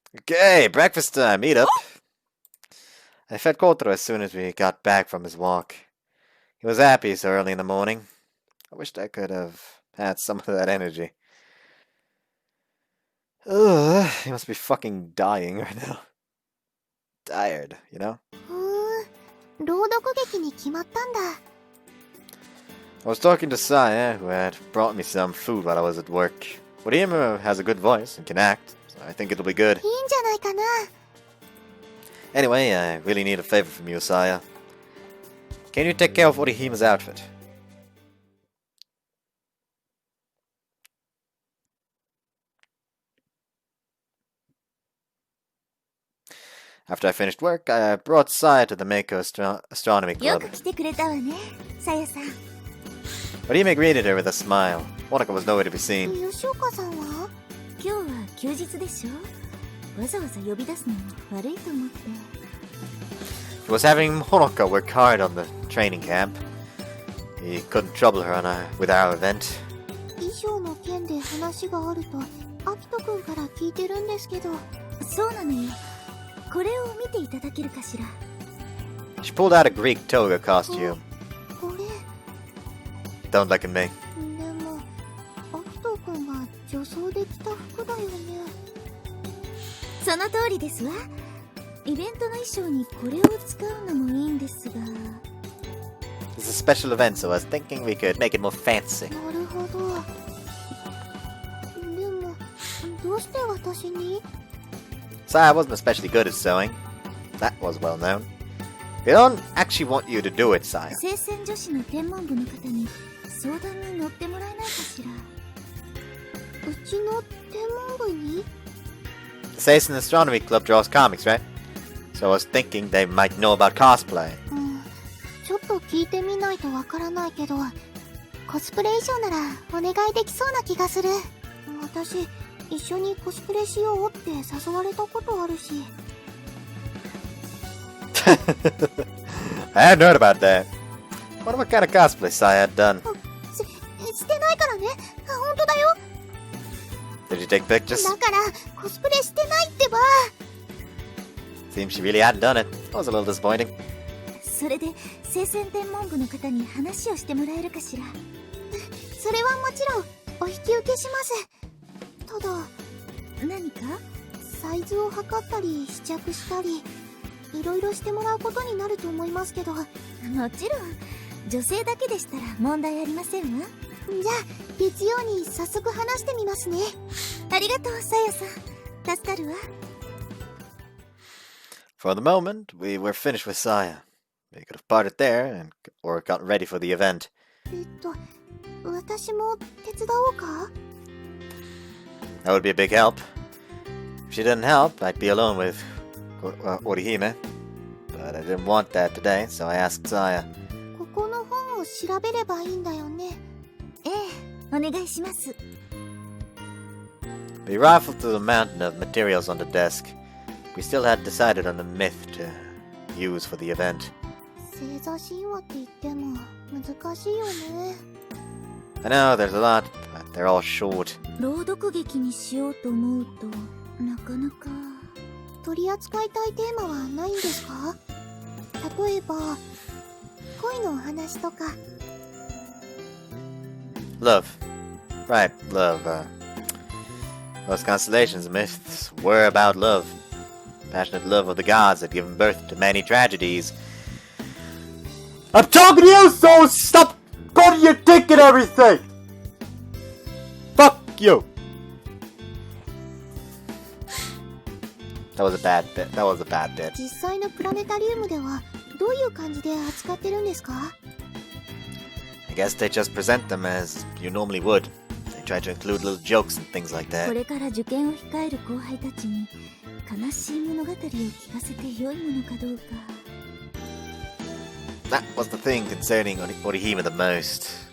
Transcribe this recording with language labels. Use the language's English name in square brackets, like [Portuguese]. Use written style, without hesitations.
[English] Okay, breakfast time, eat up. I fed Kotaro as soon as we got back from his walk. He was happy so early in the morning. I wished I could have had some of that energy. Ugh, he must be fucking dying right now. Tired, you know? [Japanese] 朗読劇に決まったんだ。 [English] I was talking to Saya, who had brought me some food while I was at work. Orihime has a good voice and can act, so I think it'll be good. [Japanese] いいんじゃないかな。 [English] Anyway, I really need a favor from you, Saya. Can you take care of Orihime's outfit? After I finished work, I brought Saya to the Mako Astronomy [Japanese] よ [English] Club. [Japanese] く来てくれたわね、さやさん。 [English] Orihime greeted her with a smile. Honoka was nowhere to be seen. [Japanese] 吉岡さんは？今日は休日でしょ。わざわざ呼び出すのも悪いと思って。 [English] He was having Honoka work hard on the training camp. He couldn't trouble her with our event. [Japanese] 衣装の件で話があると、アキト君から聞いてるんですけど。そうなのよ。これを見ていただけるかしら。 [English] She pulled out a Greek toga costume. [Japanese] これ。 [English] Don't look at me. [Japanese] でも、アキト君が女装で着た服だよね。その通りですわ。イベントの衣装にこれを使うのもいいんですが。 [English] It's a special event, so I was thinking we could make it more fancy. [Japanese] なるほど。でも、どうして私に？ [English] Saya wasn't especially good at sewing. That was well known. We don't actually want you to do it, Saya. [Japanese] 聖戦女子の天文部の方に相談に乗ってもらえないかしら。うちの天文部に？ [English] The Seisen Astronomy Club draws comics, right? So I was thinking they might know about cosplay. [Japanese] ちょっと聞いてみないとわからないけど、コスプレ衣装ならお願いできそうな気がする。私、一緒にコスプレしようって誘われたことあるし。 [English] I hadn't heard about that. Wonder what kind of cosplay Saya had done. [Japanese] してないからね。本当だよ。 [English] Did you take pictures? [Japanese] だからコスプレしてないってば。 [English] Seems she really hadn't done it. That was a little disappointing. [Japanese] それで聖戦天文部の方に話をしてもらえるかしら。それはもちろんお引き受けします。ただ、何か？サイズを測ったり試着したり、いろいろしてもらうことになると思いますけど。もちろん、女性だけでしたら問題ありませんわ。じゃあ月曜に早速話してみますね。ありがとう、さやさん。助かるわ。 [English] For the moment, we were finished with Saya. We could have parted there or gotten ready for the event. [Japanese] 私も手伝おうか？ [English] That would be a big help. If she didn't help, I'd be alone with Orihime. But I didn't want that today, so I asked Saya. [Japanese] ここの本を調べればいいんだよね。ええ、お願いします。 [English] We rifled through the mountain of materials on the desk. We still hadn't decided on the myth to use for the event. [Japanese] 星座神話って言っても難しいよね。 [English] I know there's a lot, but they're all short. [Japanese] 朗読劇にしようと思うとなかなか。取り扱いたいテーマはないんですか？例えば恋のお話とか。 [English] Love. Right, love. Most constellations and myths were about love. Passionate love of the gods had given birth to many tragedies. I'm talking to you, so stop putting your dick in everything! Fuck you! That was a bad bit. That was a bad bit. [Japanese] 実際のプラネタリウムではどういう感じで扱ってるんですか？ [English] I guess they just present them as you normally would. They try to include little jokes and things like [Japanese] こ [English] that. [Japanese] れから受験を控える後輩たちに悲しい物語を聞かせて良いものかどうか。 [English] That was the thing concerning Orihime the most.